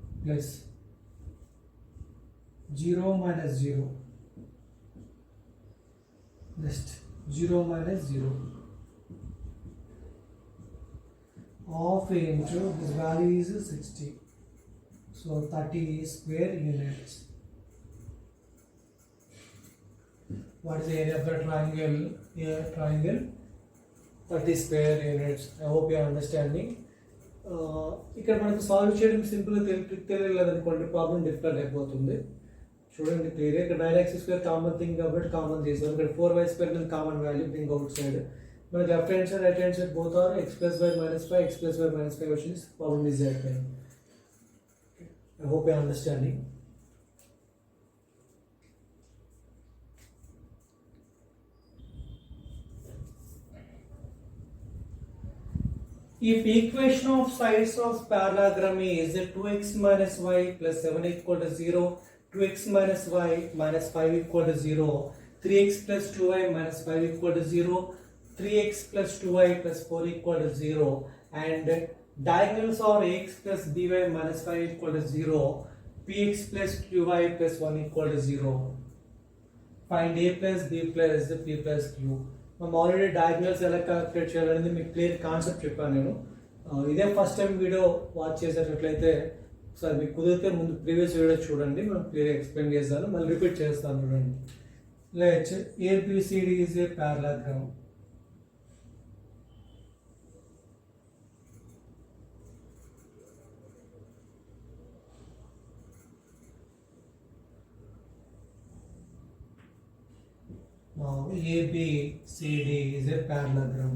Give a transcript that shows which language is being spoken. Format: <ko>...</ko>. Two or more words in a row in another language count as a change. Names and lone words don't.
<en>plus 0 minus 0, next 0 minus 0, half into this value is 60, so 30 square units. What is the area of the triangle? Here triangle 30 square units. I hope you are understanding.</en> <te>ఇక్కడ మనకు సాల్వ్ చేయడం సింపుల్గా తెలియలేదు అనుకోండి,</te> <en>problem difficult</en> <te>అయిపోతుంది. చూడండి క్లియర్, ఇక్కడ 9x²</te> <en>common thing</en> <te>కాబట్టి కామన్ చేసాం.</te> <en>ఇక్కడ 4y² common value think outside. మనకి left hand side right hand side both are x plus y minus 5, x plus y minus 5 వచ్చింది. problem is అయిపోయింది. I hope you are understanding. If equation of sides of parallelogram is 2x minus y plus 7 equal to 0, 2x minus y minus 5 equal to 0, 3x plus 2y minus 5 equal to 0, 3x plus 2y plus 4 equal to 0, and diagonals are ax plus by minus 5 equal to 0, px plus qy plus 1 equal to 0. Find a plus b plus p plus q.</en> <te>మనం ఆల్రెడీ డయాగ్నల్స్ ఎలా క్యాలిక్యులేట్ చేయాలనేది మీకు</te> <en>clear concept</en> <te>చెప్పాను నేను. ఇదే</te> <en>first time video watch</en> <te>చేసేటట్లయితే ఒకసారి మీకు కుదిరితే ముందు</te> <en>previous video</en> <te>చూడండి, మనం క్లియర్గా ఎక్స్ప్లెయిన్ చేస్తాను. మళ్ళీ రిపీట్ చేస్తాను చూడండి.</te> <en>Let's ABCD is a parallelogram. Now ABCD is a parallelogram.</en>